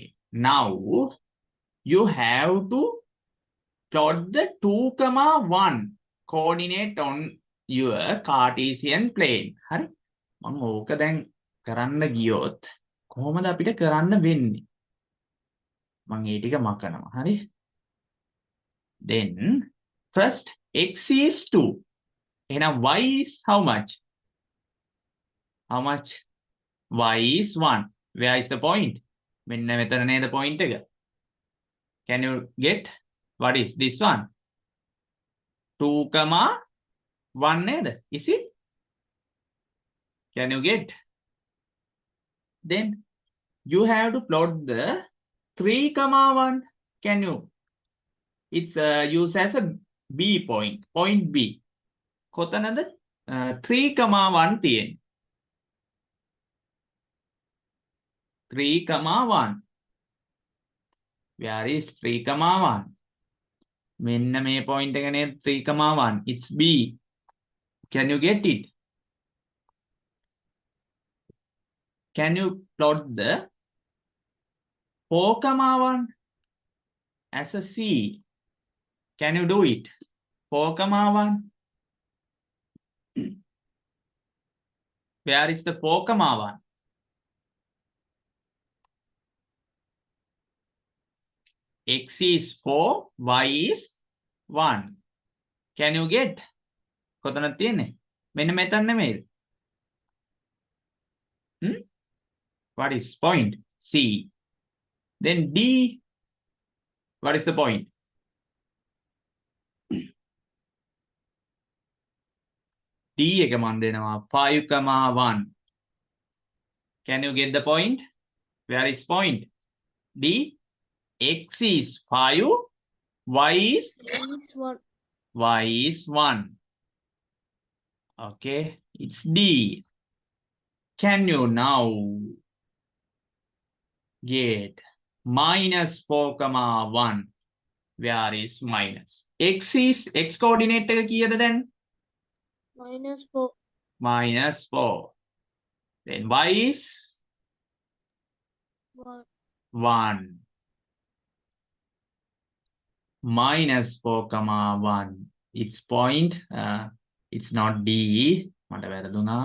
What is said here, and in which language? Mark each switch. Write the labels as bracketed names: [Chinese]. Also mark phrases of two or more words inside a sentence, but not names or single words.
[English] Now you have to plot the 2,1 coordinate on your Cartesian plane. [Sinhala] හරි. මම ඕක දැන් කරන්න ගියොත් කොහොමද අපිට කරන්න වෙන්නේ? මම ඒ ටික මකනවා. හරි. [English] Then first x is 2. එහෙනම් y is how much? How much? Y is 1. Where is the point? [Sinhala] මෙන්න මෙතන නේද point එක. [English] Can you get what is this one? 2,1 නේද? Is it? Can you get? Then you have to plot the 3,1. Can you? It's used as a B point. Point B. [Sinhala] කොතනද 3,1 තියෙන්නේ? 3,1. [English] Where is 3,1? [Sinhala] මෙන්න මේ point එක නේද 3,1. [English] It's B. Can you get it? Can you plot the 4,1 as a C? Can you do it? 4,1. Where is the 4,1? X is 4, Y is 1. Can you get? [Sinhala] කොතනද තියෙන්නේ? මෙන්න මෙතන නෙමෙයිද? [English] What is point? C. Then D. What is the point? [Sinhala] D එක මන් දෙනවා 5,1. [English] Can you get the point? Where is point? D. X is 5, Y is 1. Y is 1. Okay, it's D. Can you now get minus 4,1? Where is minus? X is X coordinate [Sinhala] එක කීයද දැන්? [English] -4. Minus 4. Then Y is 1. 1. Minus 4,1. It's point. It's not D. [Sinhala] මට වැරදුනා.